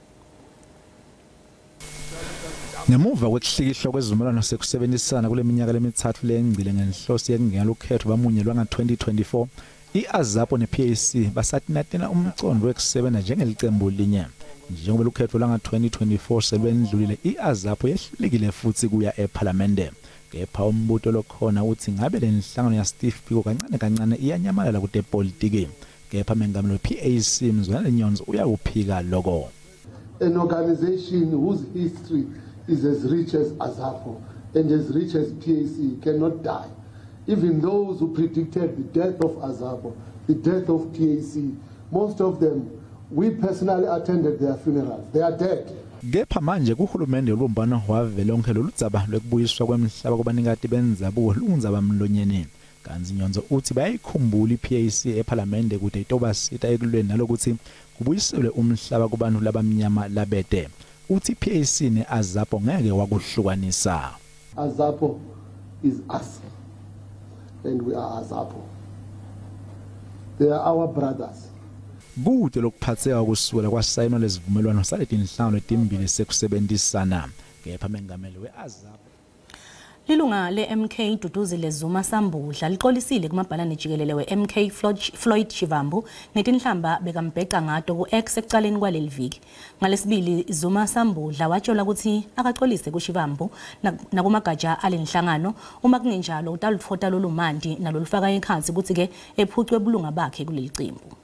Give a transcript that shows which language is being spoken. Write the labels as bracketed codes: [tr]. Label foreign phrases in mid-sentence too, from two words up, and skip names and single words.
[ss] Ngemuva kwekuhlikihlo kwezivumelwano sekusebenzisana kule minyaka lemithathu lengcile ngenhloso yekungena lukhetho bamunyelwa nga-2024, i-AZAPO ne-PAC basatinatina umcondo wekusebenza njengelicembu linye. Njengoba lukhetho lwanga-2024 sebendlulile, i-AZAPO yehlulekile futhi kuya ephalamende. Kepha umbuto lokhona uthi ngabe le nhlangano ya Steve Biko kancane kancane iyanyamalala kude politiki. Kepha mengameli we-PAC Mzwanele Nyonso uyakuphika lokho. [en] An organization whose history is as rich as AZAPO and as rich as PAC cannot die. Even those who predicted the death of AZAPO, the death of PAC, most of them, we personally attended their funerals. They are dead. [ss] Kepha manje kuhulumende olubumbano wavelonke loludzaba lwekubuyiswa kwemhlaba kubanikati benzabuko lundzaba mlonyeni. Kanzi Nyonso uthi bayayikhumbula i-PAC ephalamende kude itobasita ekulweni nalokuthi kubuyiselwe umhlaba kubantu labamnyama labede. Uthi PAC ne-AZAPO ngeke wakuhlukanisa. [en] AZAPO is us and we are AZAPO. They are our brothers. [ss] Kude lokuphatheka kusukela kwasayinwa lezivumelwano saletinhlangano letimbili sekusebenzisana. Kepha mengameli we-AZAPO Lilunga le-MK Duduzile Zuma Sambudla liqolisile kumabhalane jikelele we-MK Floyd Shivambu ngetinhlamba bekambheca ngato ku-X ekucaleni kwaleli viki. Ngalesibili Zuma Sambudla watshola ukuthi akaxolise kuShivambu nakumagatsha alenhlangano uma kungenjalo utalufota lolumandi nalolufaka ekhansi ukuthi-ke ephucwe ubulunga bakhe kuleli qembu.